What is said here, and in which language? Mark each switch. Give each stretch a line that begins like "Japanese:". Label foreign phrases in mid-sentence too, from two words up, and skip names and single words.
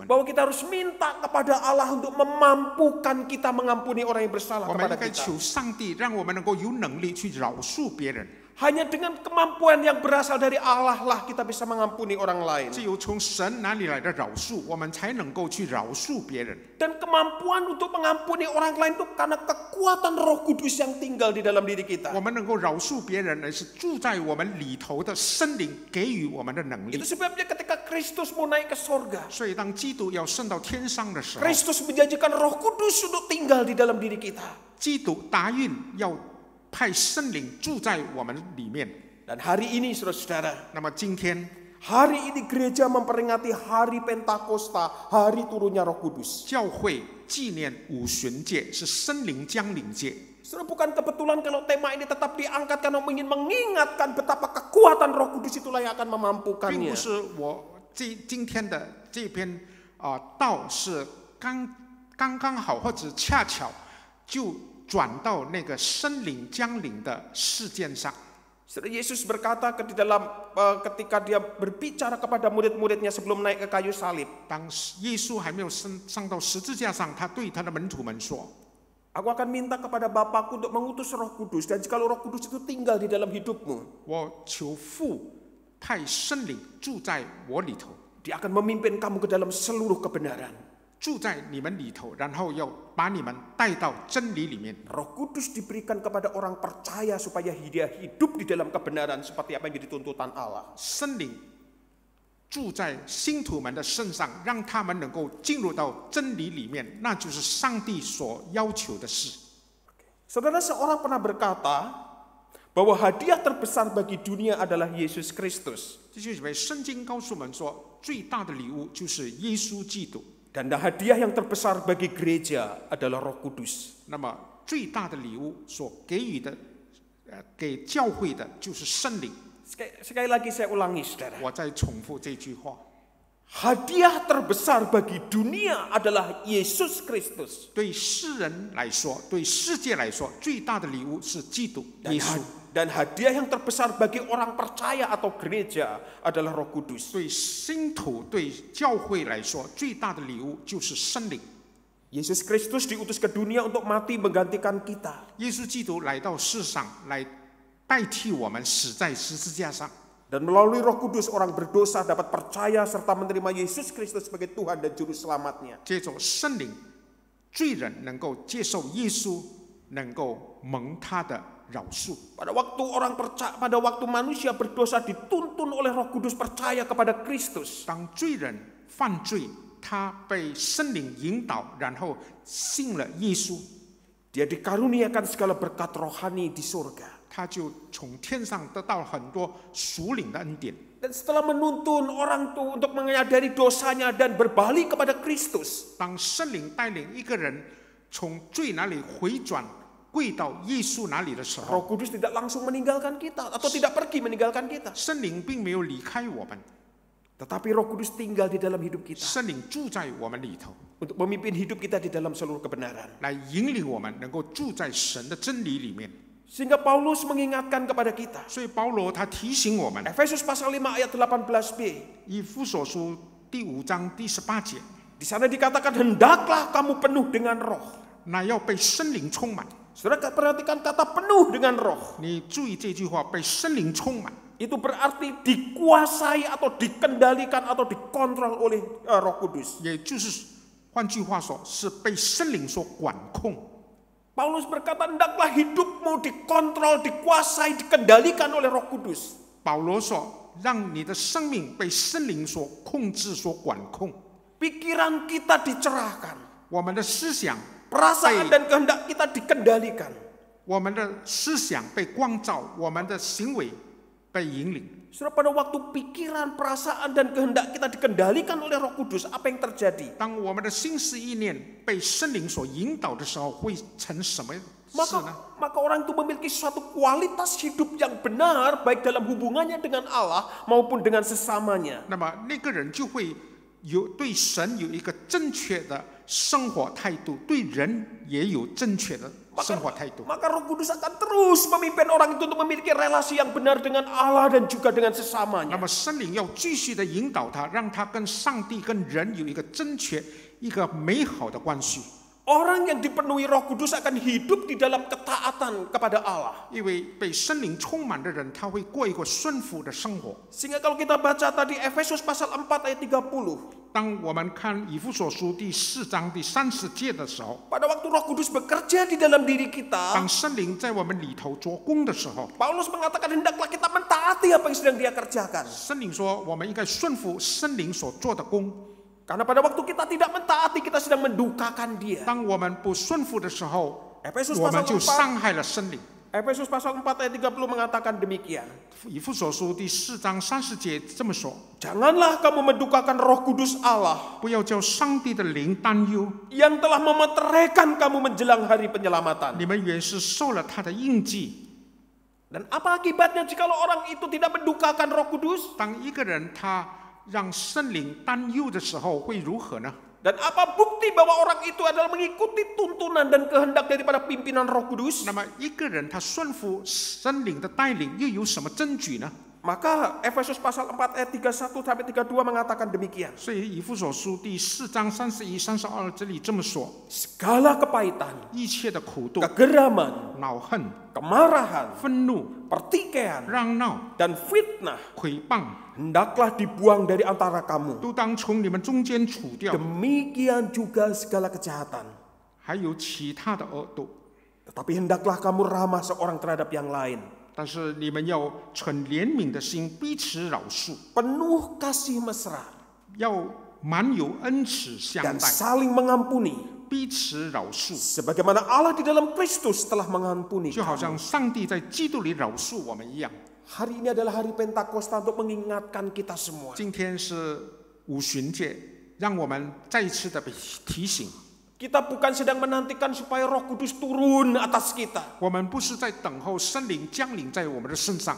Indonesian: Bahwa kita harus minta kepada Allah untuk memampukan kita mengampuni orang yang bersalah
Chinese: 我们
Indonesian: kepada
Chinese: 应该
Indonesian: kita.
Chinese: 求上帝让我们能够有能力去饶恕别人。
Indonesian: Hanya dengan kemampuan yang berasal dari Allah lah kita bisa mengampuni orang lain.
Chinese: 只有从神哪里来的饶恕，我们才能够去饶恕别人。
Indonesian: Dan kemampuan untuk mengampuni orang lain itu karena kekuatan Roh Kudus yang tinggal di dalam diri kita.
Chinese: 我们能够饶恕别人，而是住在我们里头的圣灵给予我们的能力
Indonesian: Itu。sebabnya ketika Kristus mau naik ke sorga,
Chinese: 所以当基督要升到天上的时候，
Indonesian: Kristus menjanjikan Roh Kudus untuk tinggal di dalam diri kita.
Chinese: 基督答应要派圣灵住在我们里面。
Indonesian: Dan hari ini saudara-saudara,
Chinese: 那么今天
Indonesian: hari ini gereja memperingati hari Pentakosta, hari turunnya Roh Kudus.
Chinese: 教会纪念五旬节是圣灵降临节，
Indonesian: Saudara, bukan kebetulan kalau tema ini tetap diangkat karena ingin mengingatkan betapa kekuatan Roh Kudus itulah yang akan
Chinese: 并
Indonesian: memampukannya.
Chinese: 不是我今天的这篇道是刚刚好或者恰巧就转到那个圣灵降临的事件上。
Indonesian: Saudara, Yesus berkata ketika dia berbicara kepada murid-muridnya sebelum naik ke kayu salib,
Chinese: 当耶稣还没有上到十字架上，他对他的门徒们说：
Indonesian: Aku akan minta kepada Bapakku untuk mengutus Roh Kudus, dan jika Roh Kudus itu tinggal di dalam hidupmu,
Chinese: 我求父派圣灵住在我里头，
Indonesian: Dia akan memimpin kamu ke dalam seluruh kebenaran.
Chinese: 住在你们里头，然后要把你们带到真理里面。
Indonesian: Roh Kudus diberikan kepada orang percaya supaya dia hidup di dalam kebenaran seperti apa yang jadi tuntutan Allah.
Chinese: 圣灵住在信徒们的身上，让他们能够进入到真理里面，那就是上帝所要求的事。
Indonesian: Saudara, seorang pernah berkata bahwa hadiah terbesar bagi dunia adalah Yesus Kristus.
Chinese: 弟兄姐妹，圣经告诉我们说，最大的礼物就是耶稣基督。
Indonesian: Dan hadiah yang terbesar bagi gereja adalah Roh Kudus.
Chinese: 那么最大的礼物所给予的，给教会的就是圣灵。
Indonesian: Sekali lagi saya ulangi, saudara.
Chinese: 我再重复这句话：
Indonesian: Hadiah terbesar bagi dunia adalah Yesus Kristus.
Chinese: 对世人来说，对世界来说，最大的礼物是基督耶稣。
Indonesian: Dan hadiah yang terbesar bagi orang percaya atau gereja adalah Roh Kudus.
Chinese: 对信徒、对教会来说，最大的礼物就是圣灵。
Indonesian: Yesus Kristus diutus ke dunia untuk mati menggantikan kita.
Chinese: 耶稣基督来到世上，来代替我们死在十字架上。
Indonesian: Dan melalui Roh Kudus orang berdosa dapat percaya serta menerima Yesus Kristus sebagai Tuhan dan Juru Selamatnya.
Chinese: 借着圣灵，罪人能够接受耶稣，能够蒙他的饶恕。
Indonesian: Pada waktu manusia berdosa dituntun oleh Roh Kudus percaya kepada Kristus.
Chinese: 当罪人犯罪，他被圣灵引导，然后信了耶稣，
Indonesian: Dia dikaruniakan segala berkat rohani di surga.
Chinese: 他就从天上得到很多属灵的恩典。
Indonesian: Dan setelah menuntun orang itu untuk menyadari dosanya dan berbalik kepada Kristus,
Chinese: 当圣灵带领一个人从罪那里回转，跪到耶稣那里的时候，
Indonesian: Roh Kudus tidak langsung meninggalkan kita atau tidak pergi meninggalkan kita.
Chinese: 圣灵并没有离开我们，
Indonesian: Tetapi Roh Kudus tinggal di dalam hidup kita
Chinese: 圣灵住在我们里头，
Indonesian: untuk memimpin hidup kita di dalam seluruh kebenaran.
Chinese: 来引领我们能够住在神的真理里面。
Indonesian: Sehingga Paulus mengingatkan kepada kita.
Chinese: 所以保罗他提醒我们，
Indonesian: Efesus pasal 5 ayat 18b.
Chinese: 以弗所书第5章第18节，
Indonesian: Di sana dikatakan hendaklah kamu penuh dengan roh.
Chinese: 那要被圣灵充满。
Indonesian: Saudara perhatikan kata penuh dengan roh.
Chinese: 你注意这句话，被圣灵充满，
Indonesian: Itu berarti dikuasai atau dikendalikan atau dikontrol oleh Roh Kudus.
Chinese: 也就是换句话说，是被圣灵所管控。
Indonesian: Paulus berkata hendaklah hidupmu dikontrol, dikuasai, dikendalikan oleh Roh Kudus.
Chinese: 保罗说，让你的生命被圣灵所控制、所管控，
Indonesian: Pikiran kita dicerahkan,
Chinese: 我们的思想，
Indonesian: perasaan dan kehendak kita dikendalikan.
Chinese: 我们的思想被光照，我们的行为被引领。
Indonesian: Saudara, pada waktu pikiran, perasaan dan kehendak kita dikendalikan oleh Roh Kudus, apa yang terjadi?
Chinese: 当我们的心思意念被圣灵所引导的时候，会成什么事呢？
Indonesian: Maka orang itu memiliki suatu kualitas hidup yang benar, baik dalam hubungannya dengan Allah maupun dengan sesamanya.
Chinese: 那么那个人就会有对神有一个正确的生活态度，对人也有正确的生活态度。
Indonesian: Maka Roh Kudus akan terus memimpin orang itu untuk memiliki relasi yang benar dengan Allah dan juga dengan
Chinese: 那
Indonesian: sesamanya.
Chinese: 么圣灵要继续的引导他，让他跟上帝、跟人有一个正确、一个美好的关系。
Indonesian: Orang yang dipenuhi Roh Kudus akan hidup di dalam ketaatan kepada Allah.
Chinese: 因为被圣灵充满的人，他会过一个顺服的生活。
Indonesian: Sehingga kalau kita baca tadi Efesus pasal 4 ayat 30.
Chinese: 当我们看以弗所书第4章第30节的时候，
Indonesian: Pada waktu Roh Kudus bekerja di dalam diri
Chinese: 当
Indonesian: kita,
Chinese: 圣灵在我们里头做工的时候，
Indonesian: Paulus mengatakan hendaklah kita mentaati apa yang sedang dia kerjakan.
Chinese: 圣灵说我们应该顺服圣灵所做的工。
Indonesian: Karena pada waktu kita tidak mentaati, kita sedang mendukakan dia.
Chinese: 当我们不顺服的时候，
Indonesian: Efesus
Chinese: 我们
Indonesian: pasal
Chinese: 就
Indonesian: 4,
Chinese: 伤害了圣灵。
Indonesian: Efesus pasal 4 ayat 30 mengatakan demikian.
Chinese: 以弗所书第4章30节这么说：
Indonesian: Janganlah kamu mendukakan Roh Kudus Allah
Chinese: 不要叫上帝的灵担忧，
Indonesian: yang telah memeteraikan kamu menjelang hari penyelamatan.
Chinese: 你们原是受了他的印记。
Indonesian: Dan apa akibatnya jikalau orang itu tidak mendukakan Roh Kudus?
Chinese: 当一个人他让圣灵担忧的时候，会如何呢？
Indonesian: Dan apa bukti bahwa orang itu adalah mengikuti tuntunan dan kehendak daripada pimpinan Roh Kudus?
Chinese: 那么一个人他顺服圣灵的带领，又有什么证据呢？
Indonesian: Maka Efesus pasal 4 ayat 31 sampai 32 mengatakan demikian.
Chinese: 所以以弗所书第4章31、32这里这么说：
Indonesian: Segala kepahitan,
Chinese: 一切的苦毒、
Indonesian: kegeraman,
Chinese: 恼恨、
Indonesian: kemarahan,
Chinese: 愤怒、
Indonesian: pertikaian,
Chinese: 嚷闹、
Indonesian: dan fitnah
Chinese: 毁谤，
Indonesian: hendaklah dibuang dari antara kamu.
Chinese: 都当从你们中间除掉。
Indonesian: Demikian juga segala kejahatan.
Chinese: 还有其他的恶毒，
Indonesian: Tetapi hendaklah kamu ramah seorang terhadap yang lain.
Chinese: 但是你们要存怜悯的心，彼此饶恕，
Indonesian: Penuh kasih mesra
Chinese: 要满有恩慈相
Indonesian: dan
Chinese: 待，
Indonesian: saling mengampuni.
Chinese: 彼此饶恕，
Indonesian: Sebagaimana Allah di dalam Kristus telah mengampuni
Chinese: 就好
Indonesian: kamu.
Chinese: 像上帝在基督里饶恕我们一样。
Indonesian: Hari ini adalah hari Pentakosta untuk mengingatkan kita semua.
Chinese: 今天是五旬节，让我们再一次的被提醒，
Indonesian: Kita bukan sedang menantikan supaya Roh Kudus turun atas kita.
Chinese: 我们不是在等候圣灵降临在我们的身上，